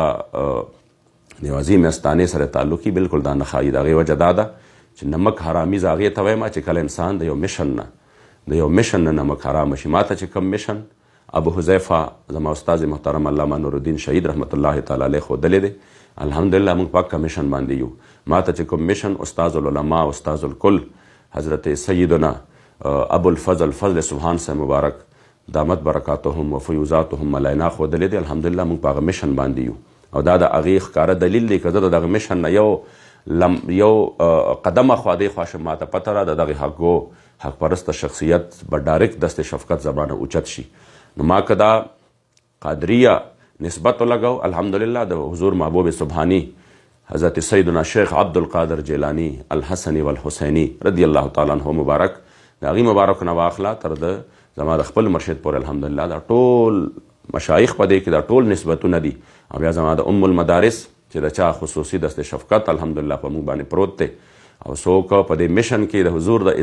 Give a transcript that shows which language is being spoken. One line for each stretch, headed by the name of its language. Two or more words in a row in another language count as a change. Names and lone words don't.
Pashto: هغه د یو عظیم استانې سره تعلقي بلکل دا نه ښایي د هغې وجه دا ده چې نمک حرامي زه هغې ته وایم چې کله انسان د یو مشن نه نمک حرامه شي ما ته چې کوم مشن ابو حذیفه زما استاد محترم علامه نورالدین شهید
Arabic: رحمت الله تعالی علیه
Pashto: ښودلی دی الحمدلله موږ په هغه مشن باندې یو ما ته چې کوم مشن
Arabic: استاذ العلماء استاذ الکل
Pashto: حضرت سیدنا ابو الفضل فضل سبحان صاحب مبارک
Arabic: دامت برکاتهم و فیوزاتهم علینا
Pashto: ښودلی دی الحمدلله موږ په هغه مشن باندې یو او دا د هغې ښکاره دلیل دی که زه د دغه مشن نه یو قدمه خوا دې خوا شم ما ته پته را د دغې حق پرسته شخصیت به ډایرکټ
Urdu: دست شفقت
Pashto: زبانه اوچت شي نو ما که دا قادریه نسبت ولګو الحمدلله د حضور محبوب سبحانی حضرت سیدنا شیخ عبدالقادر جیلانی
Arabic: الحسنی والحسینی رضی الله تعالی عنه
Pashto: مبارک د هغې مبارک نه واخله تر د زما د خپل مرشد پورې الحمدلله دا ټول مشایخ په دې کې دا ټول نسبتونه دي او بیا زما د
Arabic: ام المدارس
Pashto: چې د چا خصوصي
Urdu: دست شفقت
Pashto: الحمدلله په موږ باندې پروت دی او څوک په دې مشن کې د حضور د